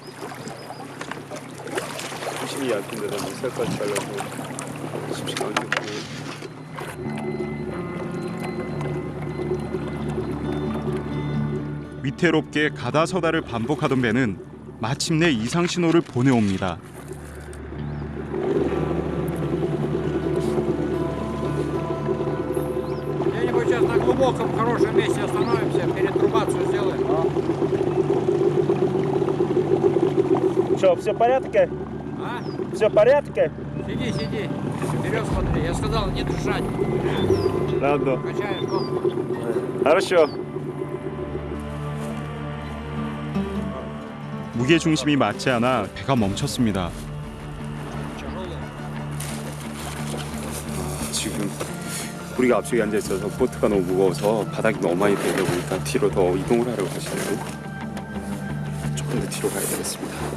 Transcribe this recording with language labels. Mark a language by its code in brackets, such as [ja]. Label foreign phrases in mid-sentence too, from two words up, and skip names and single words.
[ko] 수심이 얕은데다 물살까지 잘라서 쉽지가 않겠고. 위태롭게 가다 서다를 반복하던 배는 마침내 이상 신호를 보내옵니다. [ru] Где-нибудь сейчас на глубоком, хорошем месте остановимся, перетрубацию сделаем. Что, все в порядке? А? Все в порядке? Сиди, сиди. Вперед смотри. Я сказал, не дышать. Ладно. Качаешь, ну. Хорошо. [ko] 무게 중심이 맞지 않아 배가 멈췄습니다. 지금 우리가 앞쪽에 앉아 있어서 보트가 너무 무거워서 바닥이 너무 많이 되다 보니까 뒤로 더 이동을 하려고 하시는데 조금 더 뒤로 가야 되겠습니다.